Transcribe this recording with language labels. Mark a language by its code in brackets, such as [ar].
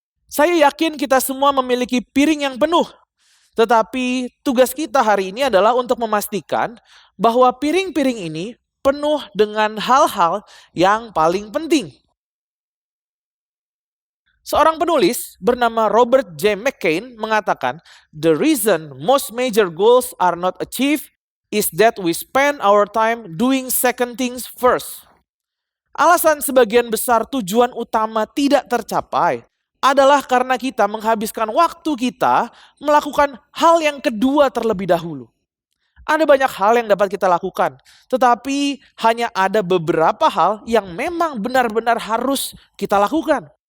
[id] Saya yakin kita semua memiliki piring yang penuh. Tetapi tugas kita hari ini adalah untuk memastikan bahwa piring-piring ini penuh dengan hal-hal yang paling penting. Seorang penulis bernama Robert J. [en] McCain [id] mengatakan, [en] "The reason most major goals are not achieved is that we spend our time doing second things first." [id] Alasan sebagian besar tujuan utama tidak tercapai adalah karena kita menghabiskan waktu kita melakukan hal yang kedua terlebih dahulu. Ada banyak hal yang dapat kita lakukan, tetapi hanya ada beberapa hal yang memang benar-benar harus kita lakukan.